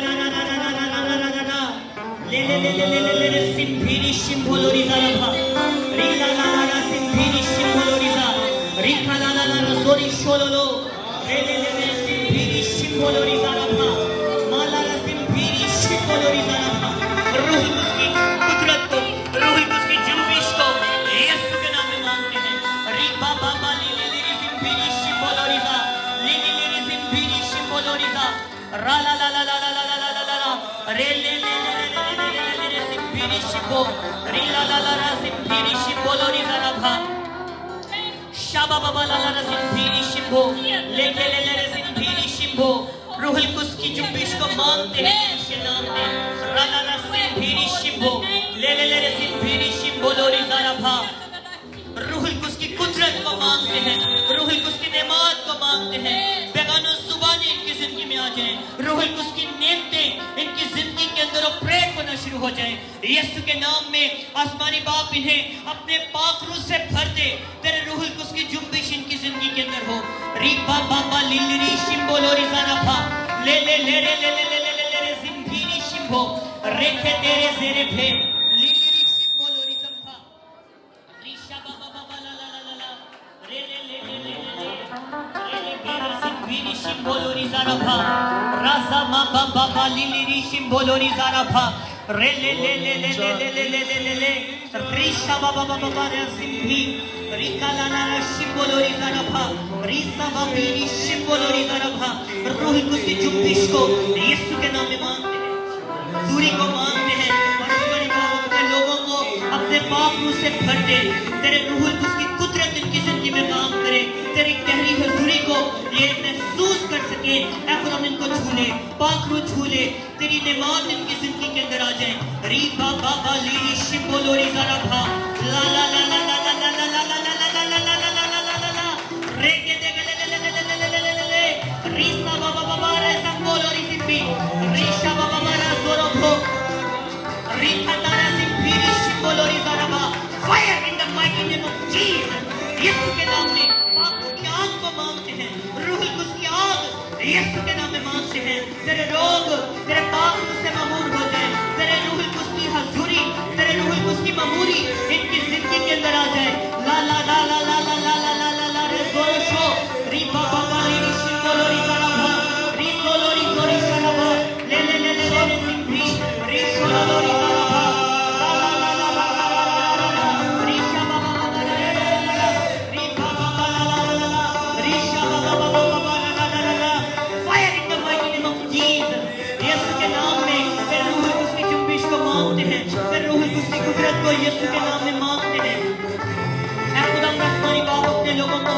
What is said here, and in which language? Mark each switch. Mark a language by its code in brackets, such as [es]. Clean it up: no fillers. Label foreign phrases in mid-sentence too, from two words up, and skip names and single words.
[hi] रा रा रा रा रा रा रा रा रा ले ले ले ले ले ले ले ले सिंभिरी शिंभो लोरी ज़रफ़ा रिका ला ला ला सिंभिरी शिंभो लोरी ज़ा रिका ला ला ला जोरी शोलोलो ले ले ले ले सिंभिरी शिंभो लोरी ज़रफ़ा माला ला सिंभिरी शिंभो लोरी ज़रफ़ा रूह उसकी कुदरत को, रूह उसकी जुम्बिश को यीशु के नाम में मांगते हैं। रिबा बाबा लिली लिली सिंभिरी शिंभो लोरी ज़ा लिली लिली सिंभिरी शिंभो लोरी ज़ा रा ला ला ला ला ला ला ला ला ला ला रे ले ले ले ले ले ले ले ले ले सिंभिरी शिंभो री ला ला ला ला सिंभिरी शिंभो लोरी ज़रफ़ा शाबा बाबा ला ला ला सिंभिरी शिंभो लेके ले ले ले सिंभिरी शिंभो रूहुल कुद्स की जुम्बिश को मांगते हैं यीशु के नाम में। रा ला ला सिंभिरी शिंभो ले ले ले सिंभिरी शिंभो लोरी ज़रफ़ा रूहुल कुद्स की कुदरत को मांगते हैं, रूहुल कुद्स की नेमत को मांगते हैं। बेगानो जुबानें इनकी जिंदगी में आ जाएं, रूहुल कुद्स की नेमतें इनकी जिंदगी के अंदर ऑपरेट होना शुरू हो जाएं। यीशु के नाम में आसमानी बाप इन्हें अपने पाक रूह से भर दे, तेरे रूहुल कुद्स की जुम्बिश इनकी जिंदगी के अंदर हो। रिबा बाबा लिली शिंभो लोरी ज़रफ़ा ले ले ले ले ले ले ले ले ले ले सिंभिरी शिंभो रेखे तेरे ज़ेरे भे लिली शिंभो लोरी ज़रफ़ा रिशा बाबा बाबा ला ला ला ला ला रे ले ले ले ले ले रे ले बेरे सिंभिरी शिंभो लोरी ज़रफ़ा राजा मा बाबा लिली शिंभो लोरी ज़रफ़ा रे ले ले ले ले ले ले ले ले ले ले ले रिशा बाबा बाबा रे सिंभी रिका ला ला ला शिंभो लोरी ज़रफ़ा रिसा बाबीरी शिंभो लोरी ज़रफ़ा रूहुल कुद्स की जुम्बिश को यीशु के नाम में मांगते हैं, सूरी को मांगते हैं और हमारे बाप अपने लोगों को अपने पाक रूह से भर दे। तेरे रूहुल कुद्स की कुदरत इनकी जिंदगी में काम करे, तेरी गहरी हुजूरी को ये महसूस कर सके। ऐ खुदा इनको छू ले, पाक रूह छू ले, तेरी नेमत इनकी जिंदगी के अंदर आ जाए। री बाबा बाली शिंभो लोरी ज़रफ़ा ला ला ला ला ला ला ला ला ला ला ला ला ला ला ला ला ला ला ला रे के दे ले ले ले ले ले ले ले ले ले ले रीसा बाबा बाबा रे संबो लोरी सिंपी रीशा बाबा मारा जोरोभो रीखा तारा सिंपी शिंभो लोरी ज़रफ़ा [en] Fire in the mighty name of Jesus. [hi] यीशु के नाम में पाक की आग को मांगते हैं, रूहुल कुद्स की आग यीशु के नाम में मांगते हैं। तेरे रोग तेरे पाक रूह से मामूर हो जाए, तेरे रूहुल कुद्स की हजूरी, तेरे रूहुल कुद्स की मामूरी इनकी जिंदगी के अंदर आ जाए। ला ला ला ला ला ला ला ला ला ला ला रे जोर शो री बाबा बाली री शिंभो लोरी ज़रफ़ा री सोलोरी जोरी शरफ़ा ले ले ले ले ले सिंभी री सोलो लोरी ज़रफ़ा ला ला ला ला ला ला ला ला ला री शाबा बाबा ला ला ला ला ला री बाबा ला ला ला ला ला री शाबा बाबा बाबा ला ला ला ला ला [en] Fire in the mighty name of Jesus. [hi] यीशु के नाम में तेरे रूहुल कुद्स की जुम्बिश को मांगते हैं, तेरे रूहुल कुद्स की कुदरत को यीशु के नाम में मांगते हैं। ऐ खुदा आसमानी बाप अपने लोगों